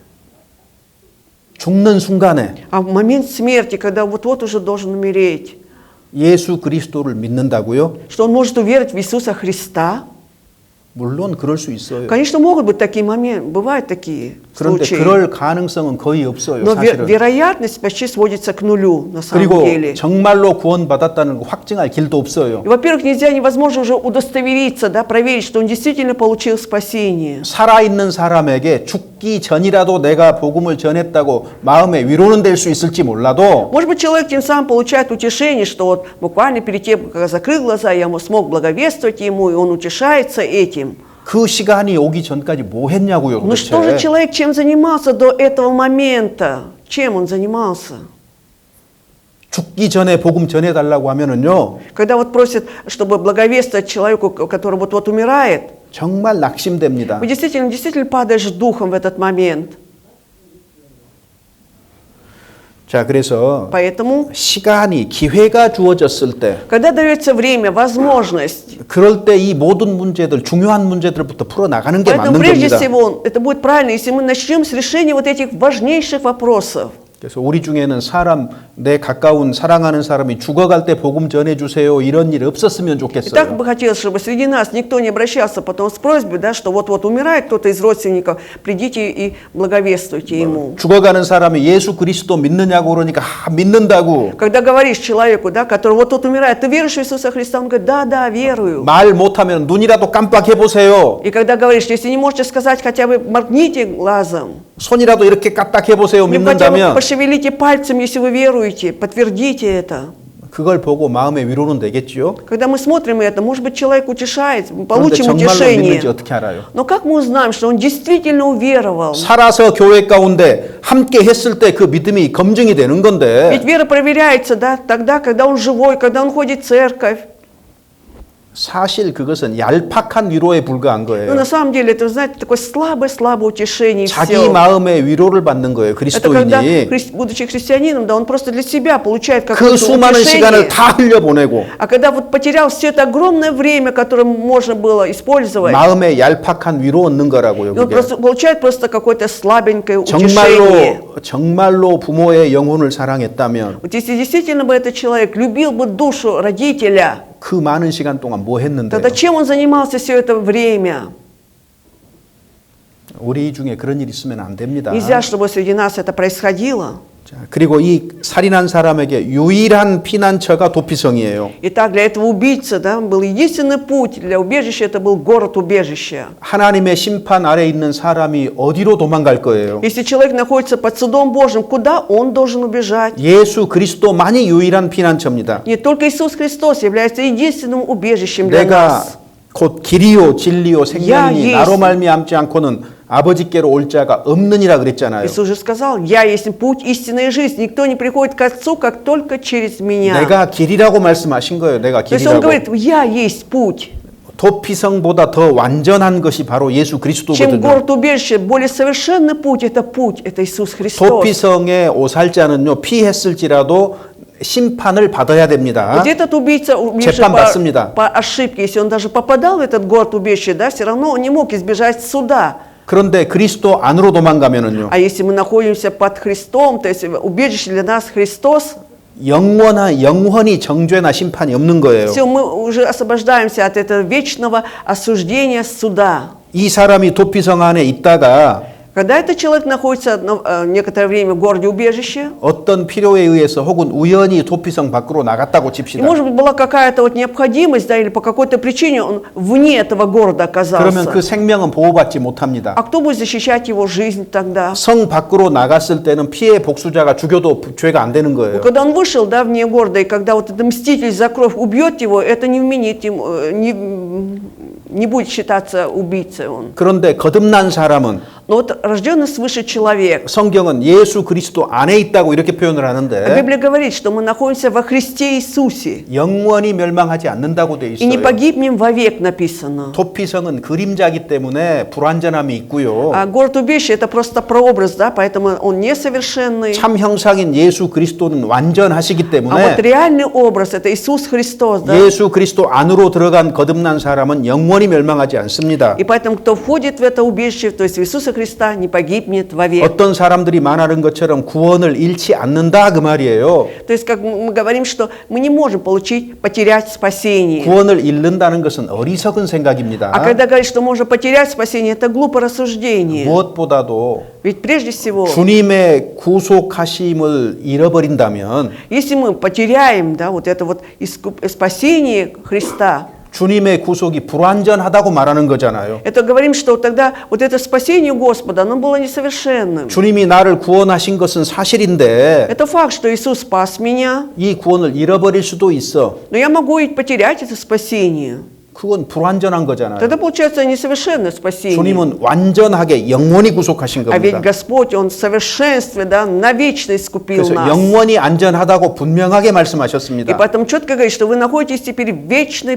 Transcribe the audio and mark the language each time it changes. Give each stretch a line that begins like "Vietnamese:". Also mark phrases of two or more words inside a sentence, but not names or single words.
Korean: 죽는 순간에
Russian: а в момент смерти, когда вот-вот уже должен умереть,
Korean: 예수 그리스도를 믿는다고요?
Russian: что он может уверовать в Иисуса Христа?
Korean: 물론 그럴 수 있어요.
Russian: Конечно, могут быть такие моменты, бывают такие
Korean: 그런데
Russian: случаи.
Korean: 그럴 가능성은 거의 없어요.
Russian: Но
Korean: 사실은.
Russian: вероятность почти сводится к нулю, на самом
Korean: 그리고
Russian: деле.
Korean: 정말로 구원받았다는 거 확증할 길도 없어요.
Russian: И, во-первых, невозможно уже удостовериться, да, проверить, что он действительно получил спасение.
Korean: 살아있는 사람에게 죽기 전이라도 내가 복음을 전했다고 마음의 위로는 될 수 있을지 몰라도
Russian: Может быть, человек тем самым получает утешение, что вот буквально перед тем, как я закрыл глаза, я смог благовествовать ему, и он утешается этим.
Korean: 그 시간이 오기 전까지 뭐 했냐고요,
Russian: Но что же
Korean: 도대체.
Russian: человек чем занимался до этого момента? Чем он занимался?
Korean: 죽기 전에 복음 전해달라고 하면은요,
Russian: Когда вот просят, чтобы благовествовать человеку, который вот-вот умирает,
Korean: 정말 낙심됩니다.
Russian: вы действительно падаешь духом в этот момент.
Korean: 자, 그래서
Russian: Поэтому,
Korean: 시간이, 기회가 주어졌을 때,
Russian: когда дается время, возможность,
Korean: 그럴 때 이 모든 문제들, 중요한 문제들부터 풀어나가는 게
Russian: поэтому
Korean: 맞는
Russian: прежде
Korean: 겁니다.
Russian: всего это будет правильно, если мы начнем с решения вот этих важнейших вопросов.
Korean: 그래서 우리 중에는 사람 내 가까운 사랑하는 사람이 죽어갈 때 복음 전해주세요 이런 일 없었으면
Russian: И так
Korean: 좋겠어요.
Russian: бы хотелось, чтобы среди нас никто не обращался потом с просьбой, да, что вот-вот умирает кто-то из родственников, придите и благовествуйте ему.
Korean: 죽어가는 사람이 예수 그리스도 믿느냐고 그러니까 믿는다고.
Russian: Когда говоришь человеку, да, который вот тут умирает, ты веруешь в Иисуса Христа? Он говорит, да, верую.
Korean: 말 못하면 눈이라도 깜빡해 보세요.
Russian: И когда говоришь, если не можете сказать, хотя бы моргните глазом,
Korean: 손이라도 이렇게 까딱해 보세요.
Russian: ну, хотя бы
Korean: 믿는다면
Russian: пошевелите пальцем, если вы веруете, подтвердите это.
Korean: 그걸 보고 마음의 위로는 되겠죠.
Russian: Когда мы смотрим это, может быть, человек утешает, мы
Korean: 그런데
Russian: получим
Korean: 정말로 믿는지
Russian: утешение.
Korean: 어떻게 알아요?
Russian: Но как мы узнаем, что он действительно уверовал?
Korean: 살아서 교회 가운데 함께 했을 때 그 믿음이 검증이 되는
Russian: Ведь
Korean: 건데
Russian: вера проверяется, да, тогда, когда он живой, когда он ходит в церковь.
Korean: 사실 그것은 얄팍한 위로에 불과한
Russian: Но
Korean: 거예요.
Russian: на самом деле, это, знаете, такое слабое утешение. и
Korean: 자기
Russian: всё.
Korean: 마음의 위로를 받는 거예요.
Russian: Это когда,
Korean: 그리스도인이
Russian: будучи христианином, да, он просто для себя получает
Korean: 그
Russian: какое-то
Korean: 수많은
Russian: утешение.
Korean: 시간을 다 흘려보내고
Russian: А когда вот потерял все это огромное время, которое можно было использовать,
Korean: 마음에 얄팍한 위로 얻는 거라고요.
Russian: и он
Korean: 그게.
Russian: просто получает просто какое-то слабенькое утешение.
Korean: 정말로 부모의 영혼을 사랑했다면
Russian: Вот если действительно бы этот человек любил бы душу родителя,
Korean: 그 많은 시간 동안 뭐 했는데요?
Russian: тогда чем он занимался все это время?
Korean: 우리 중에 그런 일 있으면 안 됩니다.
Russian: Нельзя, чтобы среди нас это происходило.
Korean: 자, 그리고 이 살인한 사람에게 유일한 피난처가 도피성이에요.
Russian: Итак, для этого убийцы, да, был единственный путь для убежища, это был город-убежище.
Korean: 하나님의 심판 아래 있는 사람이 어디로 도망갈 거예요?
Russian: Если человек находится под судом Божьим, куда он должен убежать?
Korean: 예수 그리스도만이 유일한 피난처입니다.
Russian: Не только Иисус Христос является единственным убежищем для
Korean: 내가
Russian: нас.
Korean: 곧 길이요 진리요 생명이니 야, 나로 예수. 말미암지 않고는 아버지께로 올 자가 없느니라 그랬잖아요.
Russian: Иисус же сказал, «Я есть путь, истина и жизнь. Никто не приходит к Отцу, как только через меня».
Korean: 내가 길이라고 말씀하신 거예요. 내가
Russian: То есть Он
Korean: 길이라고.
Russian: говорит, «Я есть путь».
Korean: 도피성보다 더 완전한 것이 바로 예수
Russian: Чем
Korean: 그리스도거든요.
Russian: город-убежище, более совершенный путь, это Иисус Христос.
Korean: 도피성의 오살자는요 피했을지라도 심판을 받아야 됩니다.
Russian: Вот этот убийца, умерший
Korean: 재판받습니다.
Russian: по ошибке, если он даже попадал в этот город-убежище, да, все равно он не мог избежать суда.
Korean: 그런데 그리스도 안으로 도망가면은요
Russian: А если мы находимся под Христом, то есть убежище для нас Христос,
Korean: 영원히 정죄나 심판이 없는 거예요.
Russian: все, мы уже освобождаемся от этого вечного осуждения суда.
Korean: 이 사람이 도피성 안에 있다가
Russian: Когда этот человек находится некоторое время в городе-убежище,
Korean: 어떤 필요에 의해서 혹은 우연히 도피성 밖으로 나갔다고
Russian: и,
Korean: 칩시다.
Russian: может быть, была какая-то вот необходимость, да, или по какой-то причине он вне этого города
Korean: 그러면
Russian: оказался.
Korean: 그 생명은 보호받지 못합니다.
Russian: А кто будет защищать его жизнь тогда?
Korean: 성 밖으로 나갔을 때는 피해 복수자가 죽여도 죄가 안 되는 거예요.
Russian: Когда он вышел, да, вне города, и когда вот этот мститель за кровь убьет его, это не вменит ему, не будет считаться убийцей он.
Korean: 그런데 거듭난 사람은
Russian: Но вот рожденный свыше человек,
Korean: 성경은 예수 그리스도 안에 있다고 이렇게 표현을
Russian: а
Korean: 하는데
Russian: Библия говорит, что мы находимся во Христе Иисусе,
Korean: 영원히 멸망하지 않는다고 돼
Russian: и не
Korean: 있어요.
Russian: погибнем вовек написано.
Korean: 도피성은 그림자기 때문에 불완전함이 있고요.
Russian: А город-убежище это просто прообраз, да, поэтому он несовершенный.
Korean: 참 형상인 예수 그리스도는 완전하시기
Russian: А
Korean: 때문에
Russian: вот реальный образ это Иисус Христос, да.
Korean: 예수 그리스도 안으로 들어간 거듭난 사람은 영원히 멸망하지 않습니다.
Russian: И поэтому кто входит в это убежище, то есть в Иисуса Христа, не погибнет вовек.
Korean: 어떤 사람들이 말하는 것처럼 구원을 잃지 않는다 그 말이에요.
Russian: То есть как мы говорим, что мы не можем потерять спасение.
Korean: 구원을 잃는다는 것은 어리석은 생각입니다.
Russian: А когда говорит, что можно потерять спасение, это глупое рассуждение.
Korean: 무엇보다도
Russian: Ведь прежде всего,
Korean: 주님의 구속하심을 잃어버린다면
Russian: если мы потеряем, да, вот это вот спасение Христа,
Korean: 주님의 구속이 불완전하다고 말하는 거잖아요.
Russian: это говорим, что тогда вот это спасение Господа, оно было несовершенным.
Korean: 주님이 나를 구원하신 것은 사실인데
Russian: Это факт, что Иисус спас меня,
Korean: 이 구원을 잃어버릴 수도 있어.
Russian: но я могу и потерять это спасение.
Korean: 그건 불완전한 거잖아요.
Russian: Тогда получается несовершенное спасение.
Korean: 주님은 완전하게 영원히 구속하신
Russian: А ведь
Korean: 겁니다.
Russian: Господь, Он в совершенстве, да, навечно искупил
Korean: 그래서
Russian: нас.
Korean: 영원히 안전하다고 분명하게
Russian: И
Korean: 말씀하셨습니다.
Russian: поэтому четко говорит, что вы находитесь теперь в вечной